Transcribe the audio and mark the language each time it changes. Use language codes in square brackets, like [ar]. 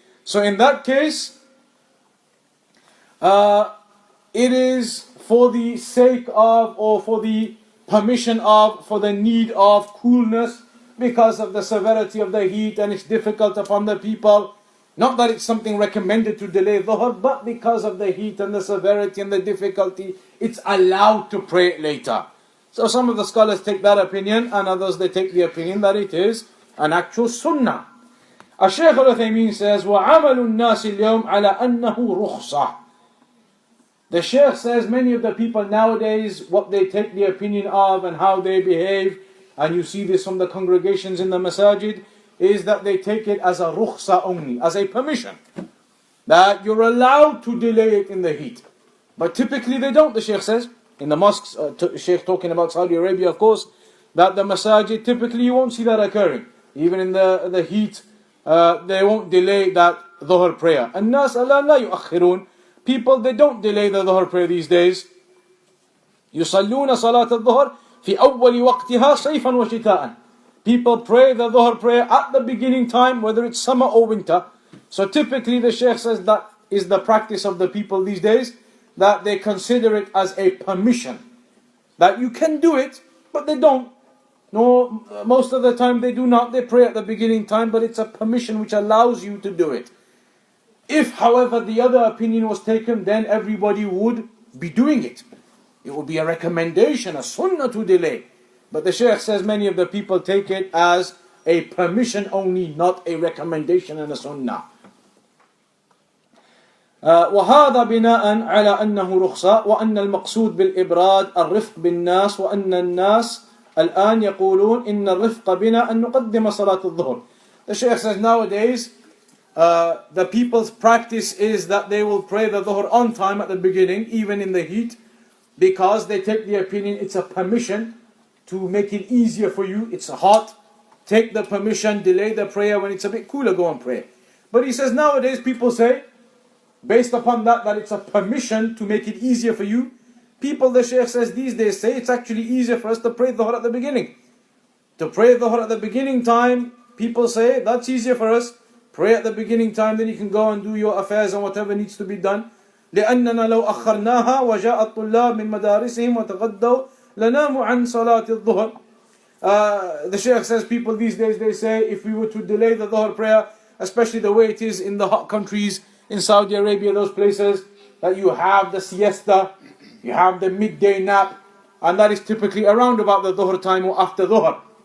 [en] So in that case, it is for the sake of, or for the permission of, for the need of coolness, because of the severity of the heat and it's difficult upon the people. Not that it's something recommended to delay dhuhr, but because of the heat and the severity and the difficulty, it's allowed to pray later. So some of the scholars take that opinion, and others they take the opinion that it is an actual sunnah. Shaykh al-Uthaymeen says, [ar] وَعَمَلُ النَّاسِ الْيَوْمِ عَلَى أَنَّهُ رُخْصَةٌ. [en] The Shaykh says many of the people nowadays, what they take the opinion of and how they behave, and you see this from the congregations in the masajid, is that they take it as a rukhsa only, as a permission, that you're allowed to delay it in the heat. But typically they don't, the Shaykh says. In the mosques, Shaykh talking about Saudi Arabia, of course, that the masajid, typically you won't see that occurring. Even in the heat, they won't delay that dhuhr prayer. [ar] الناس الآن لا يؤخرون. [en] People, they don't delay the dhuhr prayer these days. [ar] يصلون صلاة الظهر في أول وقتها صيفا وشتاء. [en] People pray the dhuhr prayer at the beginning time, whether it's summer or winter. So typically the Shaykh says that is the practice of the people these days, that they consider it as a permission. That you can do it, but they don't. No, most of the time they do not. They pray at the beginning time, but it's a permission which allows you to do it. If, however, the other opinion was taken, then everybody would be doing it. It would be a recommendation, a sunnah to delay. But the Shaykh says many of the people take it as a permission only, not a recommendation and a sunnah. [ar] وهذا بناء على أنه رخصة وأن المقصود بالإبراد الرفق بالناس وأن الناس الآن يقولون إن الرفق بنا أن نقدم صلاة الظهر. [en] The Shaykh says nowadays the people's practice is that they will pray the dhuhr on time at the beginning, even in the heat, because they take the opinion it's a permission to make it easier for you. It's hot, take the permission, delay the prayer when it's a bit cooler, go and pray. But he says nowadays people say, based upon that it's a permission to make it easier for you. People, the Shaykh says these days, say it's actually easier for us to pray Dhuhr at the beginning. To pray Dhuhr at the beginning time, people say that's easier for us. Pray at the beginning time, then you can go and do your affairs and whatever needs to be done. [ar] لأننا لو أخرناها وجاء الطلاب من مدارسهم وتغدوا لناموا عن صلاة الظهر. [en] The Shaykh says people these days, they say if we were to delay the Dhuhr prayer, especially the way it is in the hot countries, in Saudi Arabia, those places, that you have the siesta, you have the midday nap, and that is typically around about the Dhuhr time or after Dhuhr.